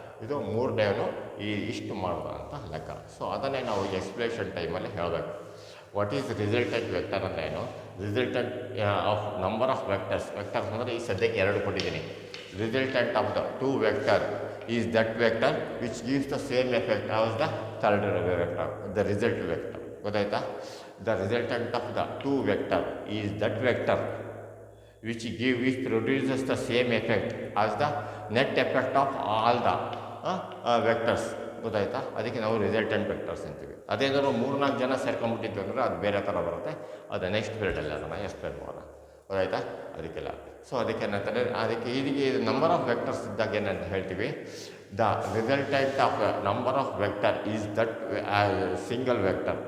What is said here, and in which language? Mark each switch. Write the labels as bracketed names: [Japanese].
[Kannada] ಇದು ಮೂರನೇವನು ಇಷ್ಟು ಮಾಡ್ದ ಅಂತ ಲೆಕ್ಕ. ಸೊ ಅದನ್ನೇ ನಾವು ಎಕ್ಸ್ಪ್ಲೇಷನ್ ಟೈಮಲ್ಲಿ ಹೇಳಬೇಕು. [English] what is resultant vector [Kannada] ಅಂದರೆ ಏನು, resultant of number of vectors ಅಂದರೆ ಈ ಸದ್ಯಕ್ಕೆ 2 ಕೊಟ್ಟಿದ್ದೀನಿ. [English] Resultant of the 2 vector is that vector which gives the same effect as the third vector, the result vector. [Kannada] ಗೊತ್ತಾಯ್ತಾ. [English] The resultant of the 2 vector is that vector which produces the same effect as the net effect of all the vectors. [Kannada] ಗೊತ್ತಾಯ್ತಾ. ಅದಕ್ಕೆ ನಾವು resultant vectors ಅಂತೀವಿ. ಅದೇನಾದ್ರು 3-4 ಜನ ಸೇರ್ಕೊಂಡ್ಬಿಟ್ಟಿದ್ವಿ ಅಂದರೆ ಅದು ಬೇರೆ ಥರ ಬರುತ್ತೆ. ಅದು ನೆಕ್ಸ್ಟ್ ಪೀರಿಯಡಲ್ಲಿ ಅದನ್ನು ಎಕ್ಸ್ಪ್ಲೇನ್ ಮಾಡೋಣ. ಗೊತ್ತಾಯ್ತಾ ಅದಕ್ಕೆಲ್ಲ. ಸೊ ಅದಕ್ಕೆ ಏನಂತಾರೆ, ಅದಕ್ಕೆ ಇದಕ್ಕೆ ನಂಬರ್ ಆಫ್ ವೆಕ್ಟರ್ಸ್ ಇದ್ದಾಗ ಏನಂತ ಹೇಳ್ತೀವಿ, [English] The resultant of number of vector is that single vector.